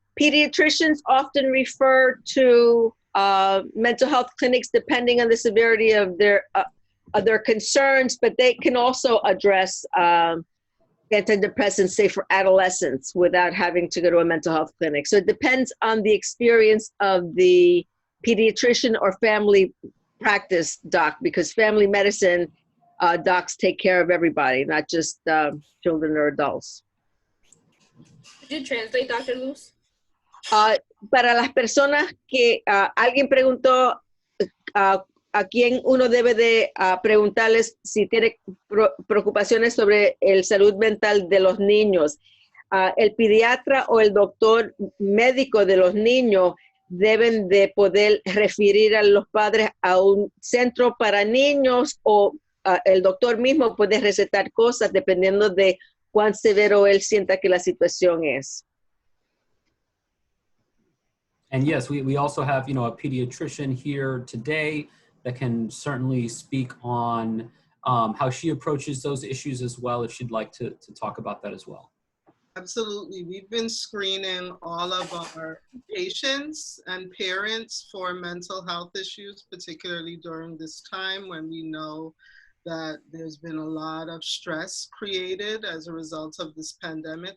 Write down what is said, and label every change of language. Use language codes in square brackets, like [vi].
[en] Pediatricians often refer to mental health clinics depending on the severity of their concerns, but they can also address antidepressants, say for adolescents, without having to go to a mental health clinic. So it depends on the experience of the pediatrician or family practice doc, because family medicine docs take care of everybody, not just children or adults. Could you translate, Dr. Luz? [es] Para las personas que alguien preguntó a quién uno debe de preguntarles si tiene preocupaciones sobre el salud mental de los niños. El pediatra o el doctor médico de los niños deben de poder referir a los padres a un centro para niños, o el doctor mismo puede recetar cosas dependiendo de cuán severo él sienta que la situación es. [en] And yes, we also have, a pediatrician here today that can certainly speak on how she approaches those issues as well, if she'd like to talk about that as well. Absolutely. We've been screening all of our patients and parents for mental health issues, particularly during this time when we know that there's been a lot of stress created as a result of this pandemic.